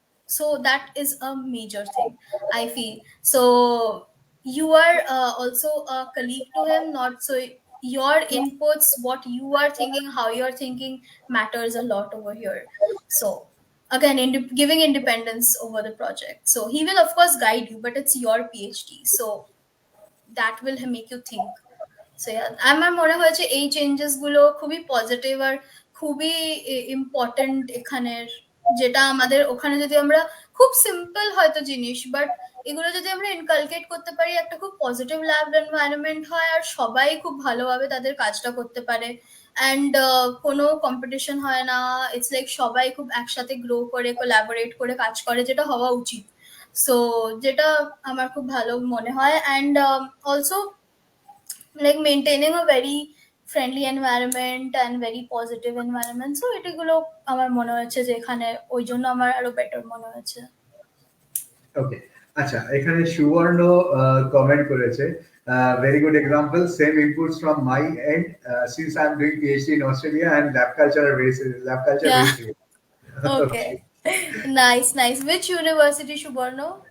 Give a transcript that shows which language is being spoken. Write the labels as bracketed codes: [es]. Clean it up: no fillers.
[en] So that is a major thing, I feel. So you are also a colleague to him, not so. Your inputs, what you are thinking, how you're thinking, matters a lot over here. So again, giving independence over the project. So he will of course guide you, but it's your PhD, so that will make you think. [bn] So আমার মনে হয়েছে এই changes গুলো খুবই positive আর খুবই important এখানের। যেটা আমাদের ওখানে যদি আমরা খুব সিম্পল হয়তো জিনিস, বাট এগুলো যদি আমরা ইনকালকেট করতে পারি, একটা খুব পজিটিভ ল্যাব এনভায়রনমেন্ট হয় আর সবাই খুব ভালোভাবে তাদের কাজটা করতে পারে। অ্যান্ড কোনো কম্পিটিশন হয় না, ইটস লাইক সবাই খুব একসাথে গ্রো করে কোলাবোরেট করে কাজ করে, যেটা হওয়া উচিত। সো যেটা আমার খুব ভালো মনে হয়। And also [en] like maintaining a very friendly environment and very positive environment. [bn] So এগুলো আমার মনে হচ্ছে যে এখানে ওই জন্য আমার আরো বেটার মনে হচ্ছে। ওকে, আচ্ছা, এখানে সুবর্ণ কমেন্ট করেছে, [en] very good example, same inputs from my end, since I'm doing PhD in Australia and lab culture very Yeah. serious. Okay. Nice. Which university, Subarno?